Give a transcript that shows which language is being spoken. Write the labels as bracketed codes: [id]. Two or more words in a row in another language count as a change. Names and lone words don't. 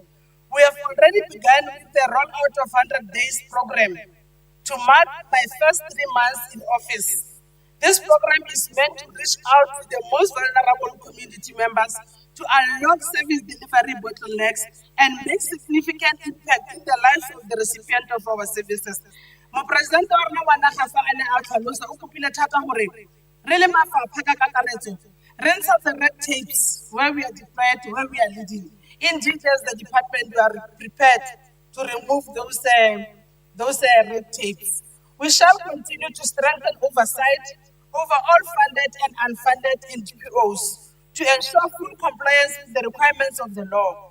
[en] We have already begun with the rollout of 100 Days program to mark my first 3 months in office. This program is meant to reach out to the most vulnerable community members to unlock service delivery bottlenecks and make significant impact in the lives of the recipient of our services. [tn] Mopresidente wa rona wa naga fa a ne a tlhalosa o kopile thata gore re le mafapha ka kakaretso re ntsha [en] the red tapes where we are deployed, where we are leading. Indeed, as the department, we are prepared to remove those red tapes. We shall continue to strengthen oversight over all funded and unfunded NGOs to ensure full compliance with the requirements of the law.